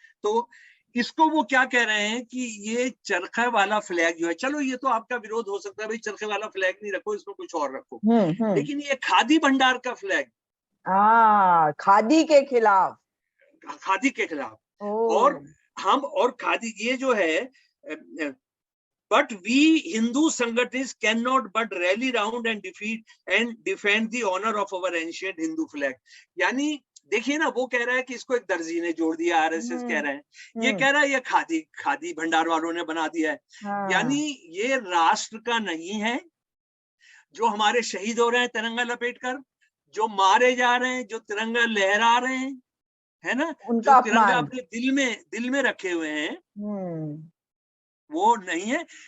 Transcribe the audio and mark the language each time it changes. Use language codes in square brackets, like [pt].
[hi] तो इसको वो क्या कह रहे हैं कि ये चरखे वाला फ्लैग जो है, चलो ये तो आपका विरोध हो सकता है, भाई चरखे वाला फ्लैग नहीं रखो, इसमें कुछ और रखो, लेकिन ये खादी भंडार का फ्लैग, खादी के खिलाफ, खादी के खिलाफ, और हम और खादी ये जो है, [en] but we Hindu संगठित cannot but rally round and defend the honor of our ancient Hindu flag. [hi] यानी देखिए ना, वो कह रहा है कि इसको एक दर्जी ने जोड़ दिया, आरएसएस कह रहे हैं, ये कह रहा है ये खादी भंडार वालों ने बना दिया है। यानी ये राष्ट्र का नहीं है। जो हमारे शहीद हो रहे हैं तिरंगा लपेटकर, जो मारे जा रहे हैं, जो तिरंगा लहरा रहे हैं, है ना, जो तिरंगा अपने दिल में रखे हुए हैं, वो नहीं है।